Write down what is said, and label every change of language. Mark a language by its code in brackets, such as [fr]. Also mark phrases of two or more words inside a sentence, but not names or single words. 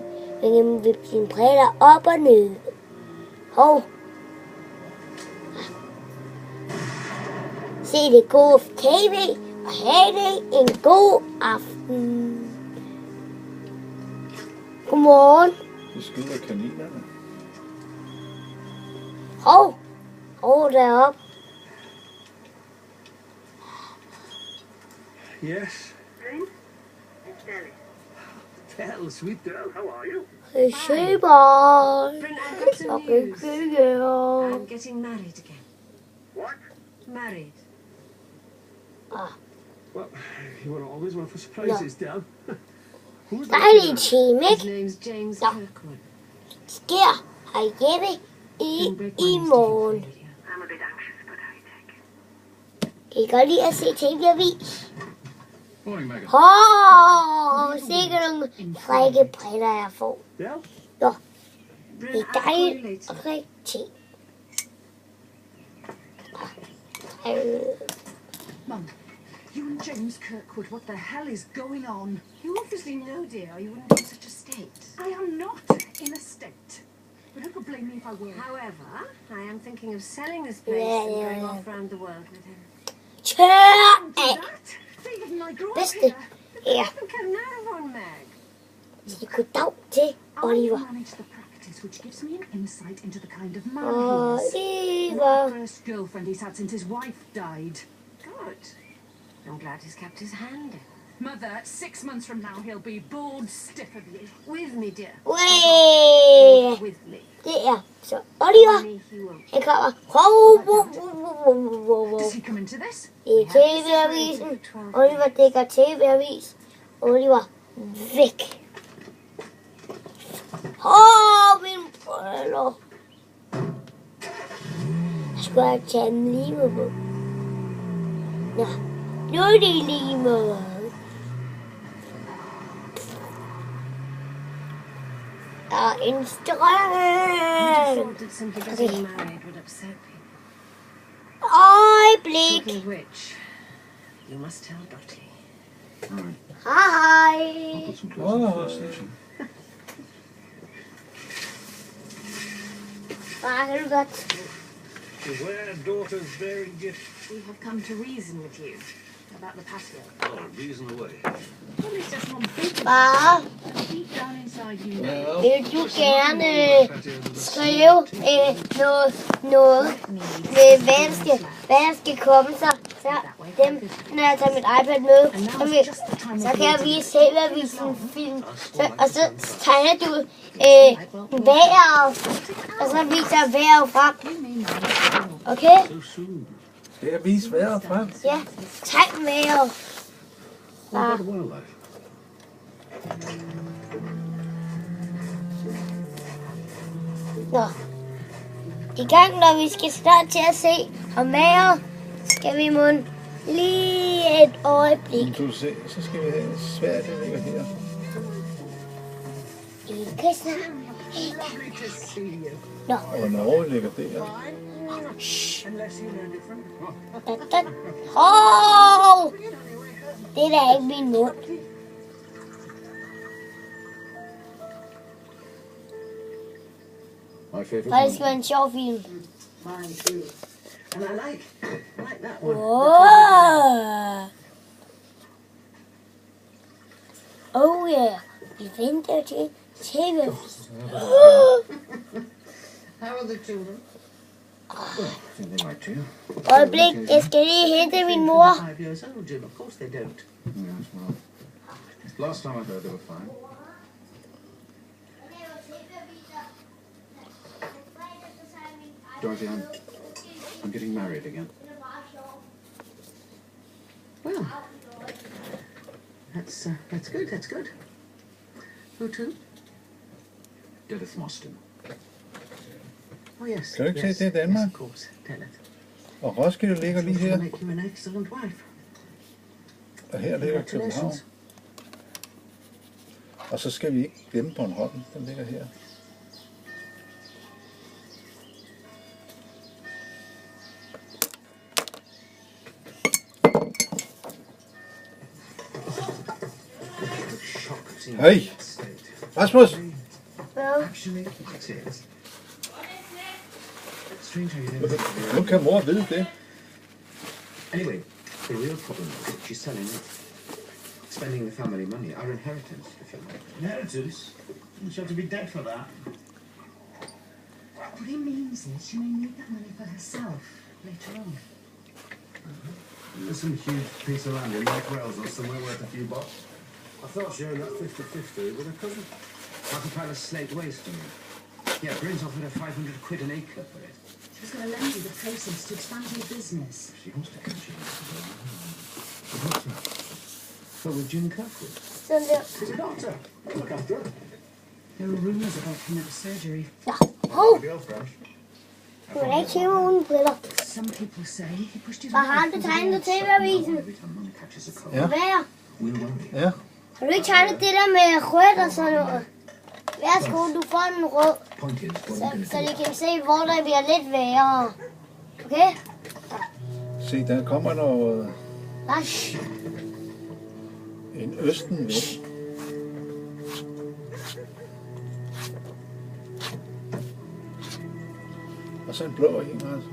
[da] Man kan vippe sine brætter op og ned. Se det gode TV, og have det en god aften. Godmorgen. Det skyder kaninerne. Deroppe. [en] Yes. It's Nellie. Del, sweet girl, how are you? Hey, Sheba. Bryn, I've got some news. I'm getting married again. What? Married. Well, you were always one for surprises, Del. Who's [da] Dejlig time, [en] His [da] ikke? [en] name's James Ja. Kirkwood. [da] Sker herhjemme i morgen. [en] I'm a bit anxious, but I take it. [da] Kan I godt lide at se TV-avis? [en] Morning, Megan. [da] Sikkert nogle frække briller, jeg får. [en] Del? [da] Nå, Bryn, det er [en] I'll call you [da] dejligt [en] later. [da] og rigtigt. [en] Mum, you and James Kirkwood, what the hell is going on? You obviously know, dear, or you wouldn't be in such a state. I am not in a state. But who could blame me if I were? However, I am thinking of selling this place and going off round the world with him. [da] Kør af! [en] That? David and I grew up [da] Bedste [en] here. [da] er, [en] Look at another one, Meg. [da] sig goddag til Oliver. [en] I manage the practice, which gives me an insight into the kind of man he is. Oliver. The first girlfriend he's had since his wife died. Good. I'm glad he's kept his hand in. Mother, 6 months from now, he'll be bored stiff of you. With me, dear. Wey. With me. [da] Det er så Oliver. [en] Me, he won't. [da] Han kommer. [en] Does he come into this? [da] Det er TV-avisen. Oliver dækker TV-avis. Oliver, væk. Min briller. Jeg skulle have taget en lime på. Nå, nu er det lime. Der er en strøm. [en] Thought that simply getting married would upset people. [da] Øjeblik. [en] Speaking of which, you must tell Dottie. All right. [da] Hej. [en] Put some clothes in the first station. [da] Far, kan du godt? [en] Beware, daughter's bearing gift. We have come to reason with you about the patio. Oh, reason away. Well, it's just one big [da] Far, [en] deep down inside you. Well, [da] vil du gerne skrive noget med, hvad der skal komme så dem, når jeg tager mit iPad med, så kan jeg vise TV-avisen film, og så tegner du vejret, og så viser jeg vejret frem. Okay? [en] so soon. [da] Skal jeg vise vejret frem? Ja, tegn vejret. [en] What about wildlife? [da] Nå. I gang, når vi skal snart til at se om vejret, skal vi lige et øjeblik. Du se, så skal vi have svært, det ligger her. Ikke snart. [en] Lovely to see you. [da] Nå. Og hvornår ligger der? [en] Unless you learned it from [da] Det er da ikke min mund. [en] My favorite [da] Og det skal være en sjov film. [en] Mine too. And I like that one. Oh yeah. [da] Vi venter til TV. [en] How are the children? Something like two. [da] Øjeblik, jeg skal lige hente min mor. [en] 5 years old, Jim. Of course they don't. Yes, well. Last time I heard they were fine. Dorothy, I'm getting married again. Well, that's good. That's good. Who to? Dennis Mostyn. Oh yes. [da] Kan du ikke [en] yes, [da] se, det er Danmark? [en] Yes, of course. Tell it. [da] Og Roskilde ligger lige [en] It will [da] her. [en] make you an excellent wife. [da] Og her ligger København. Og så skal vi ikke glemme Bornholm, den ligger her. Hej! Rasmus! [en] Actually, it is. Strange how you don't. [da] Nu kan mor vide det. [en] Anyway, the real problem is that she's selling it. Spending the family money, our inheritance, if you like. Inheritance? She'll have to be dead for that. What he means is she may need that money for herself later on. There's some huge piece of land in North Wales or somewhere worth a few bucks. I thought she owned that 50-50 with her cousin. Half a pile of slate waste from you. Yeah, Bryn's offered her 500 quid an acre for it. She was going to lend you the proceeds to expand your business. She wants to catch it. I hope so. But with Jim Kirkwood. [da] Sådan der. [en] She's a doctor. Look after her. There were rumours about him at the surgery. [da] Ja. Hov, [en] Girlfriend. [da] du må da ikke hive uden briller. [en] Some people say he pushed his [da] Hvad har [en] wife [da] du [en] into [da] tegnet [en] the [da] til TV-avisen? [en] Every time Mum catches a cold, [da] Ja. Hvad? [en] we'll worry. [da] Ja. Har du ikke tegnet det der med rødt og sådan noget? Værsgo, du får den rød, [en] Point is, what are you [da] så [en] going [da] de [en] to do? [da] kan se, hvor der bliver lidt værre. Okay? Se, der kommer noget, Vash. en østenvind. Og så en blå en, altså.